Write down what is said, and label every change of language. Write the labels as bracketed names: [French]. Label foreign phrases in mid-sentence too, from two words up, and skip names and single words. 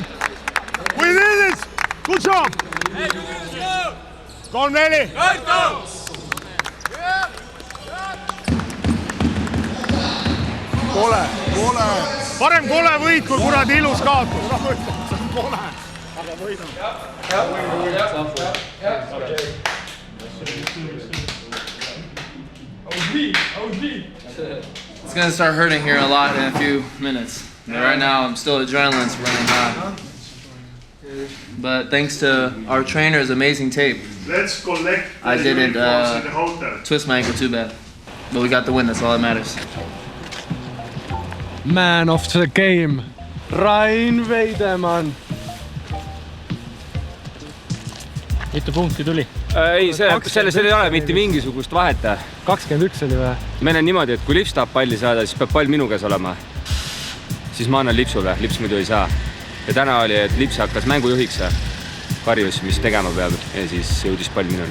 [English] We did it! Good job! Hey, let's go! 3-4! [Estonian] Kole! Parem kole võit, kui kuradi ilus kaotus. Kole! Aga võidame. [English] It's going to start hurting here a lot in a few minutes. Right now, I'm still adrenaline's running high. But thanks to our trainer's amazing tape, Let's collect I didn't twist my ankle too bad. But we got the win, that's all that matters. Man of the game, Rain Veidemann. [Estonian] Mitu punkti tuli? Ei, selles ei ole mitte mingisugust vahet. 21 oli või? Meil on niimoodi, et kui Lips tahab palli saada, siis peab pall minu käes olema. Siis ma annan Lipsule, Lips muidu ei saa. Ja täna oli, et Lips hakkas mängujuhiks, karjus, mis tegema peab, ja siis jõudis pall minuni.